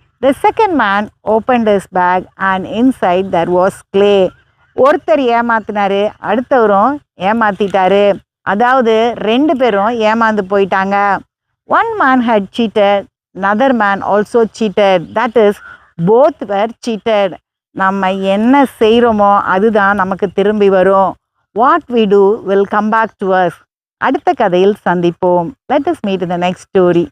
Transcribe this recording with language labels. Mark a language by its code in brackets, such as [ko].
[en] The second man opened his bag and inside there was clay. [ta] ஒருத்தர் ஏமாத்தினாரு, அடுத்தவரும் ஏமாத்திட்டாரு. அதாவது ரெண்டு பேரும் ஏமாந்து போயிட்டாங்க. [en] One man had cheated, another man also cheated. That is, both were cheated. [ta] நம்ம என்ன செய்கிறோமோ அதுதான் நமக்கு திரும்பி வரும். [en] What we do will come back to us. [ta] அடுத்த கதையில் சந்திப்போம். [en] Let us meet in the next story.